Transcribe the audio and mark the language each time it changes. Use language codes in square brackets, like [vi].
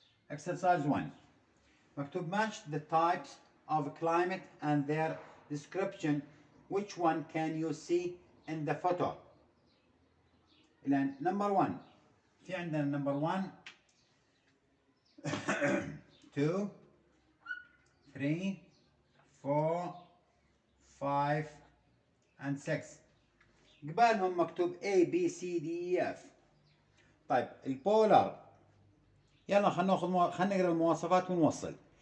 [en] Exercise 1 [ar] مكتوب [en] match the types of climate and their description. Which one can you see in the photo? [ar] إذن [en] number 1 [ar] في عندنا [en] number 1 2 3 4 5 and 6. [ar] قبالهم مكتوب [en] A B C D E F. [ar] طيب البولار، يلا خلينا نقرا المواصفات ونوصل.